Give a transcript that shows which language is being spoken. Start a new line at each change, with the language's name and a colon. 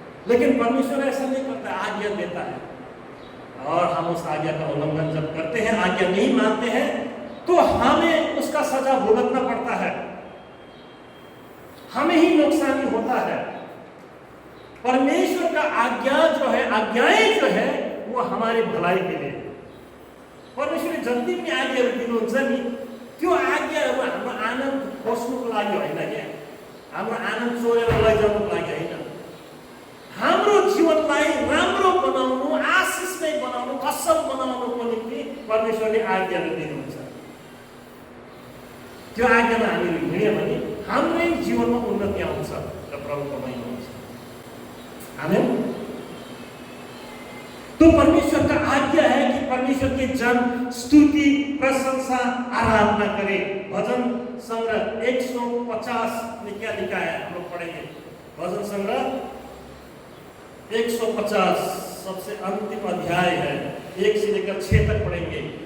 Hindi: लेकिन परमेश्वर ऐसा नहीं करता, आज्ञा देता है और हम उस आज्ञा का उल्लंघन जब करते हैं, आज्ञा नहीं मानते हैं, तो हमें उसका सजा भुगतना पड़ता है, हमें ही नुकसान होता है। परमेश्वर का आज्ञा जो है, आज्ञाएं जो है, वो हमारे भलाई के लिए।
Nepali: परमेश्वरले जति पनि आज्ञाहरू दिनुहुन्छ नि, त्यो आज्ञाहरू हाम्रो आनन्द खोज्नुको लागि होइन क्या, हाम्रो आनन्द चोरेर लैजानुको लागि होइन। हाम्रो जीवनलाई राम्रो बनाउनु, आशिषमय बनाउनु, असल बनाउनुको निम्ति परमेश्वरले आज्ञाहरू दिनुहुन्छ। त्यो आज्ञामा हामीले हिँड्यौँ भने हाम्रै जीवनमा उन्नति आउँछ र प्रभुको महिमा हुन्छ। आमेन।
Hindi: तो परमेश्वर का आज्ञा है कि परमेश्वर के जन स्तुति प्रशंसा आराधना करें। भजन संग्रह 150 में क्या लिखा है, हम लोग पढ़ेंगे। भजन संग्रह 150 सबसे अंतिम अध्याय है, 1 से लेकर 6 तक पढ़ेंगे।